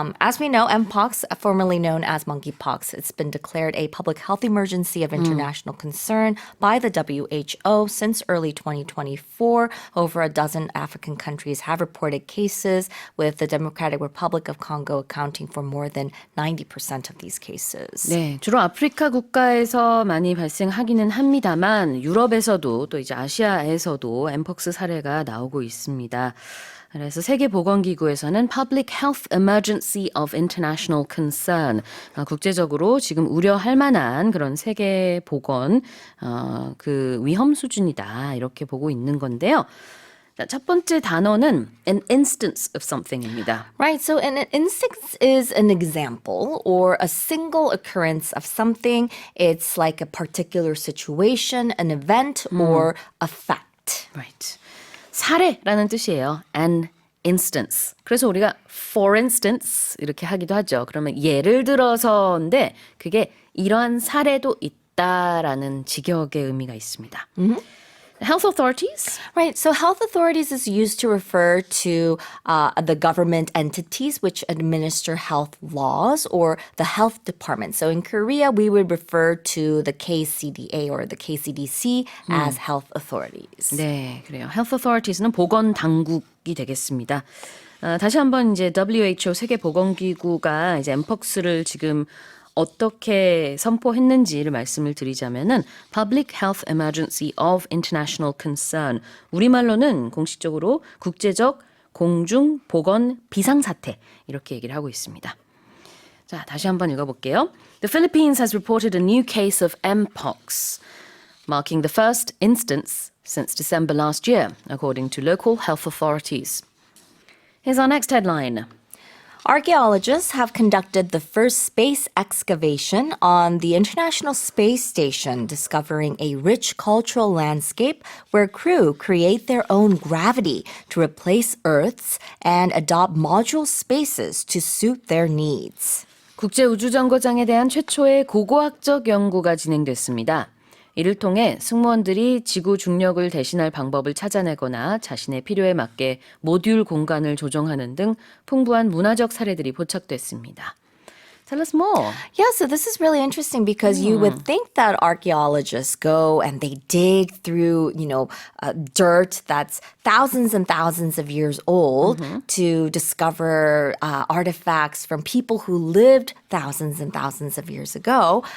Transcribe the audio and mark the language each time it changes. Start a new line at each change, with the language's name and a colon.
English: As we know, Mpox, formerly known as monkeypox, it's been declared a public health emergency of international concern by the WHO since early 2024. Over a dozen African countries have reported cases, with the Democratic Republic of Congo accounting for more than 90% of these cases.
Korean: 네, 주로 아프리카 국가에서 많이 발생하기는 합니다만 유럽에서도 또 이제 아시아에서도 엠폭스 사례가 나오고 있습니다. 그래서 세계보건기구에서는 Public Health Emergency of International Concern, 국제적으로 지금 우려할 만한 그런 세계 보건 그 위험 수준이다 이렇게 보고 있는 건데요. 첫 번째 단어는 an instance of something입니다.
English: Right, so an instance is an example or a single occurrence of something. It's like a particular situation, an event, or a fact. Right.
Korean: 사례라는 뜻이에요.
English: An instance.
Korean: 그래서 우리가 for instance 이렇게 하기도 하죠. 그러면 예를 들어서인데 그게 이러한 사례도 있다라는 직역의 의미가 있습니다.
English: Health authorities? Right, so health authorities is used to refer to the government entities which administer health laws or the health department. So in Korea, we would refer to the KCDA or the KCDC as health authorities.
Korean: 네, 그래요. Health authories는 보건 당국이 되겠습니다. 다시 한번 이제 WHO 세계보건기구가 이제 엠폭스를 지금 어떻게 선포했는지를 말씀을 드리자면은 Public Health Emergency of International Concern. 우리말로는 공식적으로 국제적 공중 보건 비상사태 이렇게 얘기를 하고 있습니다. 자, 다시 한번 읽어볼게요.
English: The Philippines has reported a new case of Mpox, marking the first instance since December last year, according to local health authorities. Here's our next headline. Archaeologists have conducted the first space excavation on the International Space Station, discovering a rich cultural landscape where crew create their own gravity to replace Earth's and adopt module spaces to suit their needs.
Korean: 국제우주정거장에 대한 최초의 고고학적 연구가 진행됐습니다. 이를 통해 승무원들이 지구 중력을 대신할 방법을 찾아내거나 자신의 필요에 맞게 모듈 공간을 조정하는 등 풍부한 문화적 사례들이 포착됐습니다.
English: Tell us more. Yeah, so this is really interesting because you would think that archaeologists go and they dig through, dirt that's thousands and thousands of years old to discover artifacts from people who lived thousands and thousands of years ago.